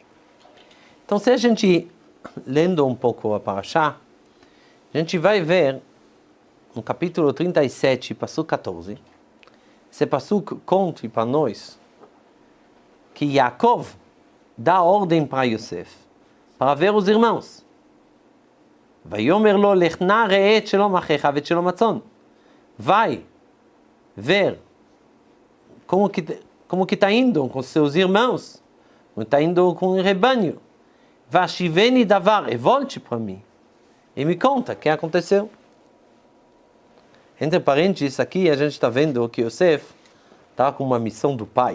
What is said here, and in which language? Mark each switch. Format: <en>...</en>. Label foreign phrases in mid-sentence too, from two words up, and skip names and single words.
<pt>Então, se a gente, lendo um pouco a Parashá, a gente vai ver, no capítulo 37, Passuco 14, esse Passuco conta para nós que Yaakov dá ordem para Yosef, para ver os irmãos.</pt> <he>ויאמר לו לך נא ראה את שלום אחיך ואת שלום הצאן.</he> <pt>Vai ver como que está indo com seus irmãos, está indo com o rebanho.</pt> <he>והשבני דבר,</he> <pt>e volte para mim. E me conta o que aconteceu. Entre parênteses, aqui a gente está vendo que Yosef está com uma missão do pai.</pt>